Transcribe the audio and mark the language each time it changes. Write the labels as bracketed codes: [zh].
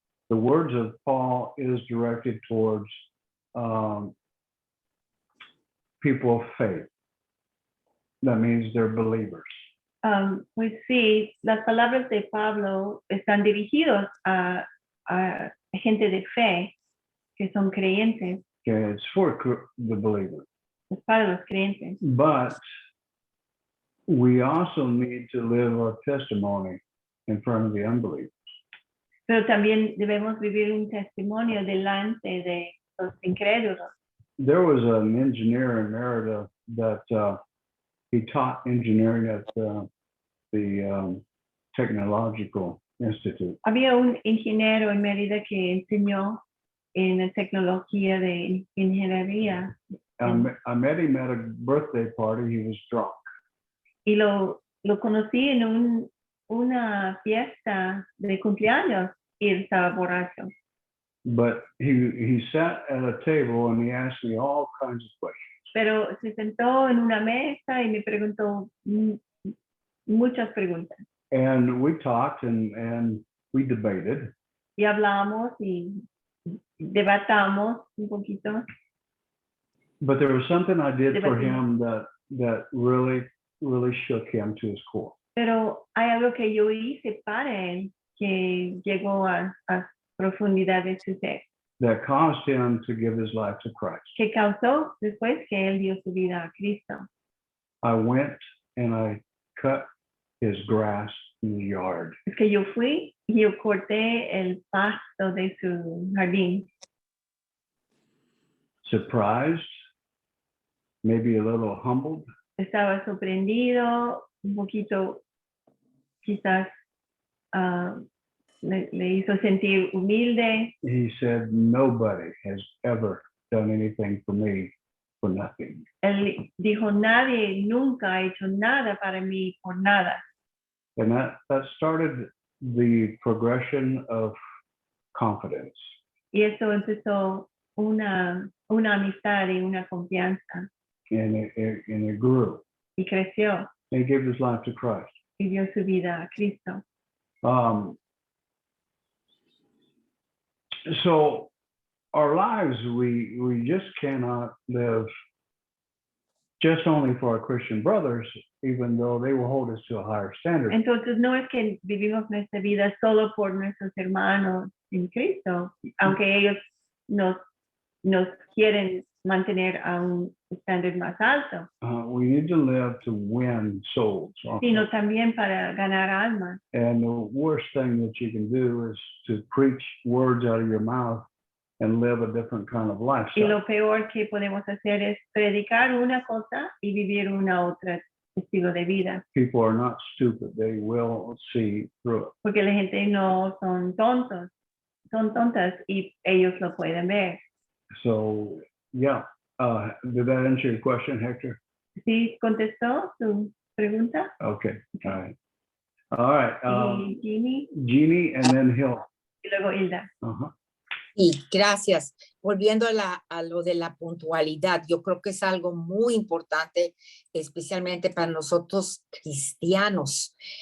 [en] The words of Paul is directed towards people of faith. That means they're believers. [es] Pues sí, las palabras de Pablo están dirigidos a gente de fe que son creyentes, [en] Okay, it's for the believers. [es] es para los creyentes. [en] But we also need to live our testimony in front of the unbelievers. [es] Pero también debemos vivir un testimonio delante de los incrédulos. [en] There was an engineer in Merida that he taught engineering at the Technological Institute. [es] Había un ingeniero en Mérida que enseñó en la tecnología de ingeniería [en] I met him at a birthday party. He was drunk. [es] y lo conocí en una fiesta de cumpleaños y él estaba borracho. [en] But he sat at a table and he asked me all kinds of questions. [es] Pero se sentó en una mesa y me preguntó muchas preguntas. [en] And we talked and we debated. [es] Y hablamos y debatamos un poquito. [en] But there was something I did for [es] Debatimos. [en] him that really shook him to his core. [es] Pero hay algo que yo hice para él que llegó a profundidad de su ser, [en] That caused him to give his life to Christ. [es] que causó después que él dio su vida a Cristo. [en] I went and I cut his grass in the yard. [es] Es que yo fui y yo corté el pasto de su jardín, [en] Surprised, maybe a little humbled, [es] estaba sorprendido, un poquito quizás le hizo sentir humilde. [en] he said, nobody has ever done anything for me for nothing. [es] Él dijo, nadie nunca ha hecho nada para mí por nada. [en] And that started the progression of confidence. [es] Y eso empezó una amistad y una confianza [en] And it grew. [es] y creció [en] He gave his life to Christ. [es] y dio su vida a Cristo. [en] So our lives, we just cannot live just only for our Christian brothers, even though they will hold us to a higher standard. [es] Entonces no es que vivimos nuestra vida solo por nuestros hermanos en Cristo, aunque ellos nos quieren mantener a un estándar más alto, [en] We need to live to win souls. [es] sino también para ganar almas. [en] And the worst thing that you can do is to preach words out of your mouth and live a different kind of [es] Y [en] lifestyle. [es] lo peor que podemos hacer es predicar una cosa y vivir una otra estilo de vida, [en] People are not stupid. They will see through it. [es] porque la gente no son tontos, son tontas y ellos lo pueden ver. [en] So, yeah. Did that answer your question, Hector? [es] ¿Sí contestó su pregunta? [en] Okay. All right. All right. [es] Y Ginny [en] Jeannie and then Hill. [es] y luego Hilda. Uh-huh. Y gracias. Volviendo a lo de la puntualidad, yo creo que es algo muy importante, especialmente para nosotros cristianos.